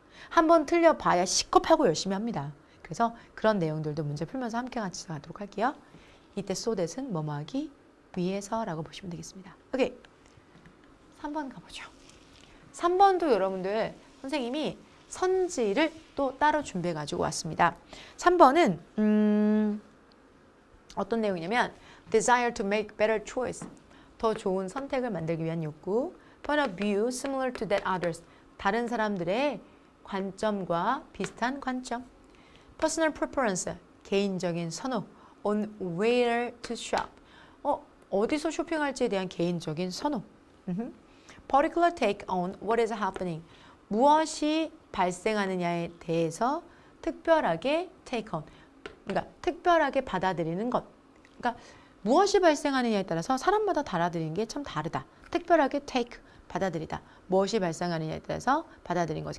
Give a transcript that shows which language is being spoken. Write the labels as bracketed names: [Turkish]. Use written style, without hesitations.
[Korean] 한번 틀려봐야 시겁하고 열심히 합니다. 그래서 그런 내용들도 문제 풀면서 함께 같이 가도록 할게요. 이때 so that은 뭐뭐 하기 위해서라고 보시면 되겠습니다. 오케이. 3번 가보죠. 3번도 여러분들 선생님이 선지를 또 따로 준비해 가지고 왔습니다. 3번은 어떤 내용이냐면 [English] desire to make better choice. [Korean] 더 좋은 선택을 만들기 위한 욕구. [English] point of view similar to that others. [Korean] 다른 사람들의 관점과 비슷한 관점. [English] personal preference. [Korean] 개인적인 선호. [English] on where to shop. [Korean] 어디서 쇼핑할지에 대한 개인적인 선호. [English] particular take on what is happening. [Korean] 무엇이 발생하느냐에 대해서 특별하게 [English] take on. [Korean] 그러니까 특별하게 받아들이는 것. 그러니까 무엇이 발생하느냐에 따라서 사람마다 받아들이는 게 참 다르다. 특별하게 take, 받아들이다. 무엇이 발생하느냐에 따라서 받아들이는 것.